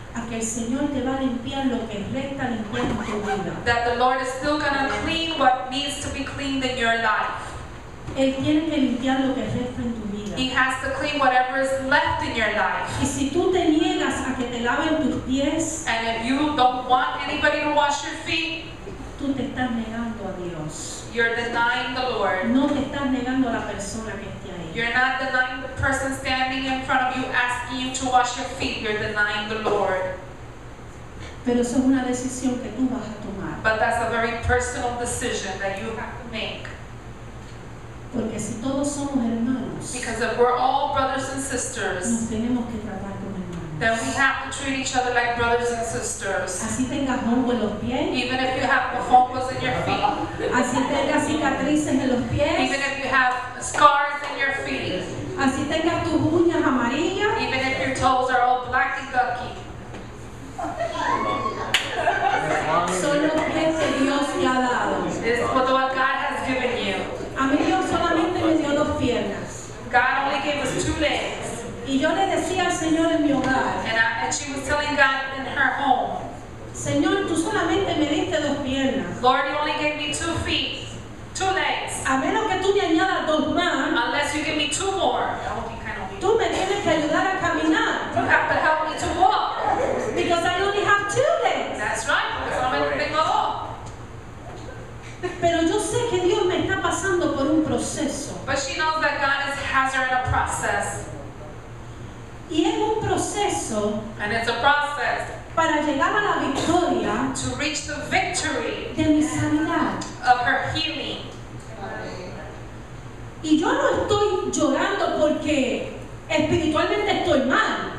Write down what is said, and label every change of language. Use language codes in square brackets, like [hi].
[es] a que el Señor te va a limpiar lo que resta limpiar en tu vida. [en] that the Lord is still going to clean what needs to be cleaned in your life. [es] Él tiene que limpiar lo que resta en tu vida. [en] He has to clean whatever is left in your life. [es] Y si tú te niegas a que te laven tus pies, [en] And if you don't want anybody to wash your feet, [es] tú te estás negando a Dios. [en] you're denying the Lord. [es] No te estás negando a la persona que esté ahí. [en] You're not denying the person standing in front of you asking you to wash your feet. You're denying the Lord. [es] Pero eso es una decisión que tú vas a tomar. [en] But that's a very personal decision that you have to make. [es] Porque si todos somos hermanos, [en] Because if we're all brothers and sisters, [es] nos tenemos que tratar como [en] then we [es] hermanos. [en] have to treat each other like brothers and sisters. [es] Así tengas hongo en los pies, [en] Even if you have mofongo in your feet, [es] así tengas cicatrices en los [en] even [es] pies, [en] if you have scars in your feet, [es] así tengas tus uñas amarillas, [en] even if your toes are all blacky ducky. [es] son los pies que Dios te ha dado. [en] It's what God has given you. [es] A mí Dios solamente me dio 2 piernas. [en] God only gave us 2 legs. [es] Y yo le decía al Señor en mi hogar, [en] And she was telling God in her home, [es] Señor, tú solamente me diste 2 piernas. [en] Lord, you only gave me 2 feet, 2 legs. [es] A menos que tú me añadas 2 más, [en] Unless you give me 2 more. That would be kind of weird. [es] tú me tienes que ayudar a caminar. [en] You have to help me to walk. Because I only have 2 legs. That's right, [es] porque solamente tengo 2. Pero yo sé que Dios me está pasando por un proceso. [en] But she knows that God has her in a process. [es] Y es un proceso [en] And it's a process [es] para llegar a la victoria [en] to reach the victory [es] de mi sanidad. [en] of her healing. [es] Y yo no estoy llorando porque espiritualmente estoy mal.